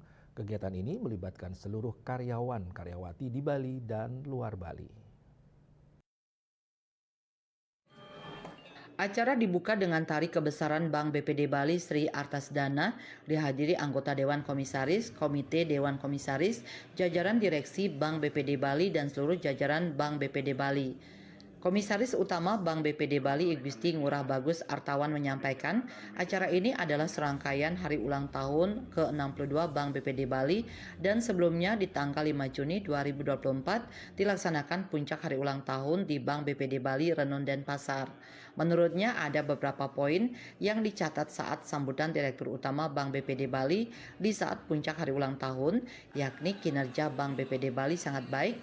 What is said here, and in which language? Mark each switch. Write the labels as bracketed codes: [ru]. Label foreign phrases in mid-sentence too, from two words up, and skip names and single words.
[id] Kegiatan ini melibatkan seluruh karyawan-karyawati di Bali dan luar Bali. Acara dibuka dengan tari kebesaran Bank BPD Bali Sri Artasdana, dihadiri anggota Dewan Komisaris, Komite Dewan Komisaris, jajaran direksi Bank BPD Bali dan seluruh jajaran Bank BPD Bali. Komisaris Utama Bank BPD Bali Igusti Ngurah Bagus Artawan menyampaikan acara ini adalah serangkaian hari ulang tahun ke-62 Bank BPD Bali dan sebelumnya di tanggal 5 Juni 2024 dilaksanakan puncak hari ulang tahun di Bank BPD Bali Renon Denpasar. Menurutnya ada beberapa poin yang dicatat saat sambutan Direktur Utama Bank BPD Bali di saat puncak hari ulang tahun, yakni kinerja Bank BPD Bali sangat baik.